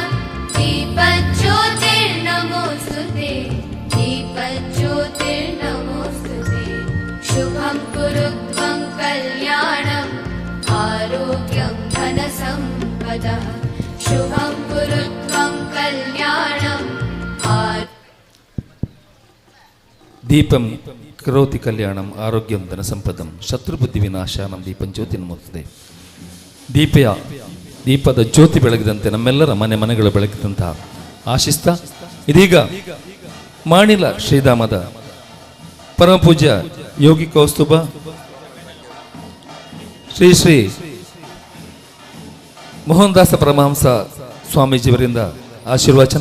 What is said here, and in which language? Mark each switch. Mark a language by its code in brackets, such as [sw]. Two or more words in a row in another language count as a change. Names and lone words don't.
[sa] दीपज्योतिर्नमोऽस्तुते दीपज्योतिर्नमोऽस्तुते शुभं कुरु त्वं कल्याणम् आरोग्यं धनसम्पदः शुभं कुरु त्वं कल्याणम् ದೀಪಂ ಕರೋತಿ ಕಲ್ಯಾಣಂ ಆರೋಗ್ಯಂ ಧನ ಸಂಪದಂ ಶತ್ರುಬುದ್ಧಿ ವಿನಾಶಾನಂ ದೀಪಂ ಜ್ಯೋತಿ ನಮೋಸ್ತುತೆ. [kn] ದೀಪದ ಜ್ಯೋತಿ ಬೆಳಗಿದಂತೆ ನಮ್ಮೆಲ್ಲರ ಮನೆಗಳು ಬೆಳಗಿದಂತಹ ಆಶಿಸ್ತಾ ಇದೀಗ ಮಾಣಿಲ ಶ್ರೀಧಾಮದ ಪರಮಪೂಜ್ಯ ಯೋಗಿ ಕೌಸ್ತುಭ ಶ್ರೀ ಶ್ರೀ ಮೋಹನದಾಸ ಪರಮಹಂಸ ಸ್ವಾಮೀಜಿಯವರಿಂದ ಆಶೀರ್ವಚನ.